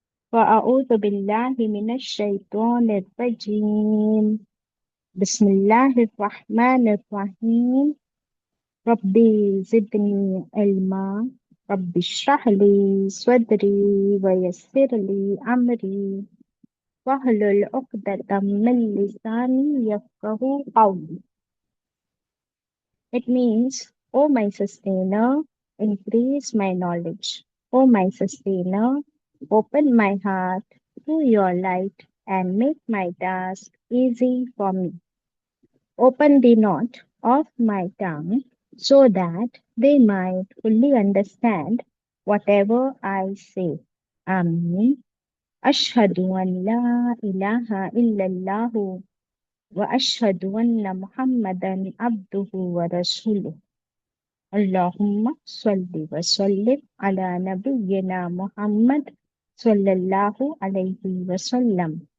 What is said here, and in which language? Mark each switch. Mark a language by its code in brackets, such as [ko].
[ar] فاعوذ باللہ من الشیطان الرجیم، بسم اللہ الرحمن الرحیم۔ ربی زدنی علما، رب اشرح لی صدری ویسر لی امری وَاحْلُلْ عُقْدَةً مِّن لِّسَانِي يَفْقَهُوا قَوْلِي۔ [en] It means, O my sustainer, increase my knowledge. O my sustainer, open my heart to your light and make my task easy for me. Open the knot of my tongue so that they might fully understand whatever I say. Ameen. [ar] أشهد أن لا إله إلا الله وأشهد أن محمدا عبده ورسوله اللهم صل وسلم على نبينا محمد صلی اللہ علیہ وسلم۔